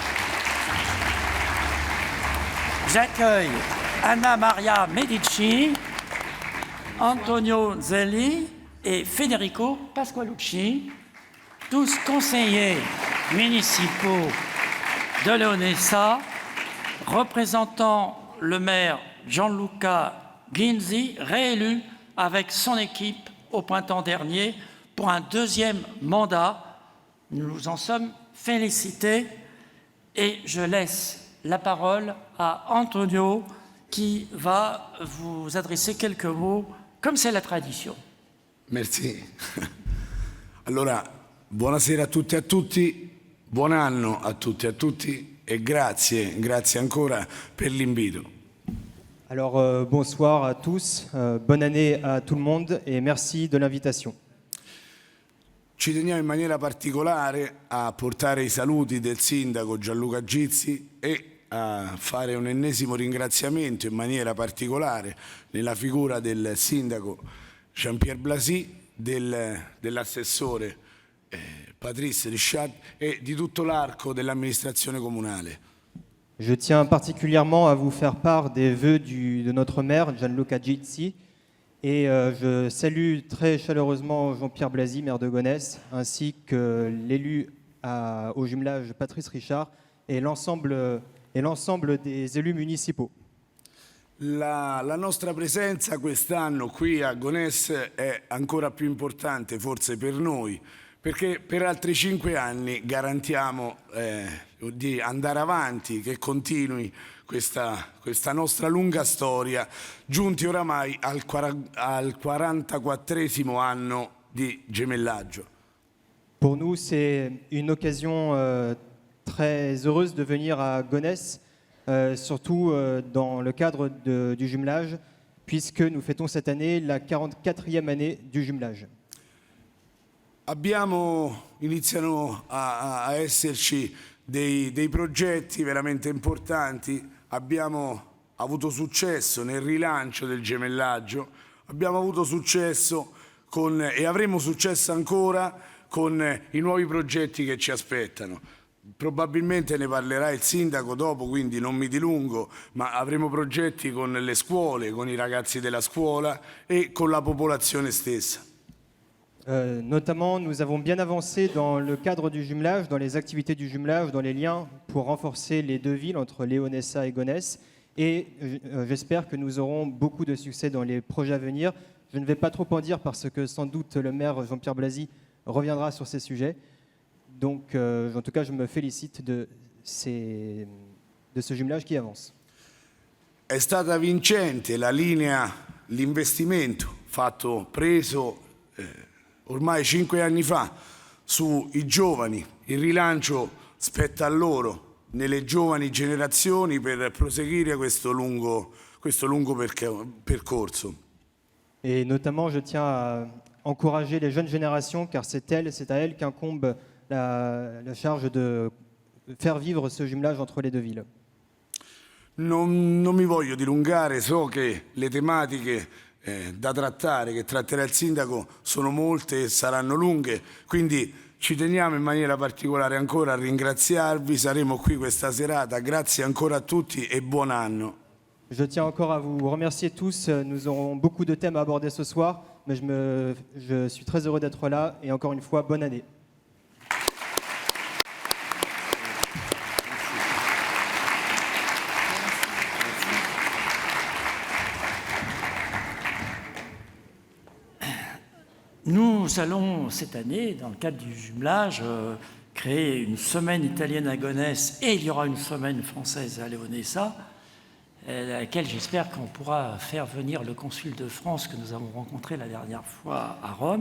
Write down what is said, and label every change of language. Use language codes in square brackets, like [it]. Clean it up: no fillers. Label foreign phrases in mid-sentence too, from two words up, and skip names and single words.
[fr] Anna Maria Medici, Antonio Zelli et Federico Pasqualucci, tous conseillers municipaux de Leonessa, représentant le maire Gianluca Ginzi, réélu avec son équipe au printemps dernier pour un deuxième mandat. Nous nous en sommes félicités et je laisse la parole à Antonio qui va vous adresser quelques mots, comme c'est la tradition. Merci. [it] Allora, buonasera a tutti e a tutti, buon anno a tutti e a tutti e grazie ancora per l'invito. [fr] Alors, bonsoir à tous, bonne année à tout le monde et merci de l'invitation. [it] Ci teniamo in maniera particolare a portare i saluti del sindaco Gianluca Gizzi e a fare un ennesimo ringraziamento in maniera particolare nella figura del sindaco Jean-Pierre Blasy, dell'assessore Patrice Richard et di tutto l'arco dell'amministrazione comunale. [fr] Je tiens particulièrement à vous faire part des vœux de notre maire, Gianluca Gizzi, et je salue très chaleureusement Jean-Pierre Blasy, maire de Gonesse, ainsi que l'élu au jumelage Patrice Richard et l'ensemble des élus municipaux. [it] La nostra presenza quest'anno qui a Gonesse è ancora più importante forse per noi, perché per altri 5 anni garantiamo di andare avanti, che continui questa nostra lunga storia, giunti oramai al 44esimo anno di gemellaggio. [fr] Pour nous, c'est une occasion très heureuse de venir à Gonesse, surtout dans le cadre du jumelage, puisque nous fêtons cette année la 44e année du jumelage. [it] Iniziano a esserci dei progetti veramente importanti, abbiamo avuto successo nel rilancio del gemellaggio, abbiamo avuto successo e avremo successo ancora con i nuovi progetti che ci aspettano. Probabilmente ne parlerà il sindaco dopo, quindi non mi dilungo, ma avremo progetti con le scuole, con i ragazzi della scuola e con la popolazione stessa. [fr] Notamment, nous avons bien avancé dans le cadre du jumelage, dans les activités du jumelage, dans les liens pour renforcer les deux villes entre Leonessa et Gonesse. Et j'espère que nous aurons beaucoup de succès dans les projets à venir. Je ne vais pas trop en dire parce que sans doute le maire Jean-Pierre Blasy reviendra sur ces sujets. Donc, en tout cas, je me félicite de ce jumelage qui avance. [it] È stata vincente l'investimento preso ormai 5 anni fa sui giovani, il rilancio spetta a loro nelle giovani generazioni per proseguire questo lungo percorso. [fr] Et notamment, je tiens à encourager les jeunes générations car c'est à elles qu'incombe la charge de faire vivre ce jumelage entre les deux villes. [it] Non mi voglio dilungare, so che le tematiche da trattare, che tratterà il sindaco, sono molte e saranno lunghe, quindi ci teniamo in maniera particolare ancora a ringraziarvi, saremo qui questa serata, grazie ancora a tutti et buon anno. [fr] Je tiens encore à vous remercier tous. Nous aurons beaucoup de thèmes à aborder ce soir, mais je suis très heureux d'être là et encore une fois, bonne année. Nous allons cette année, dans le cadre du jumelage, créer une semaine italienne à Gonesse et il y aura une semaine française à Leonessa, à laquelle j'espère qu'on pourra faire venir le consul de France que nous avons rencontré la dernière fois à Rome.